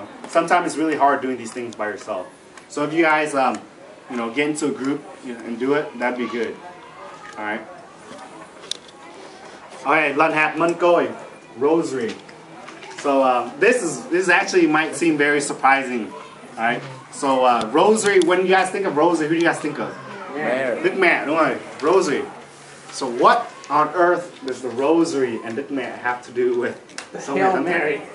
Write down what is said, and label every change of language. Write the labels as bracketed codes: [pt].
[en] Sometimes it's really hard doing these things by yourself. So if you guys, get into a group and do it, that'd be good. All right. [vi] Okay, lần hạt mân côi, rosary. [en] So this actually might seem very surprising. All right. So rosary. When you guys think of rosary, who do you guys think of? Mary. [vi] Đức Mẹ, đúng rồi. Rosary. [en] So what on earth does the rosary and Đức Mẹ have to do with Hail Mary.